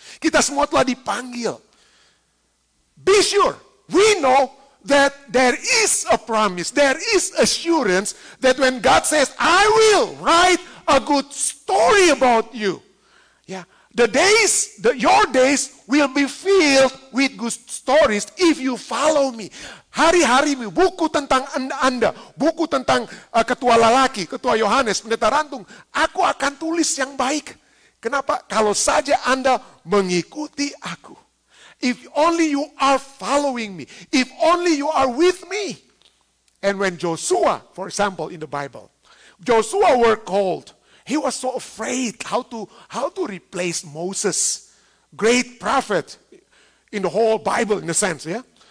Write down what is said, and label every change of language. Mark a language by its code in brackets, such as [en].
[id] Kita semua telah dipanggil. [en] Be sure, we know that there is a promise, there is assurance that when God says, I will write a good story about you. Yeah, your days will be filled with good stories if you follow me. [id] Hari-harimu, buku tentang Anda, buku tentang ketua lalaki, ketua Yohanes, pendeta Rantung, aku akan tulis yang baik. Kenapa? Kalau saja Anda mengikuti aku. [en] If only you are following me. If only you are with me. And when Joshua, for example, in the Bible, Joshua were called. He was so afraid how to replace Moses, great prophet in the whole Bible in a sense, yeah.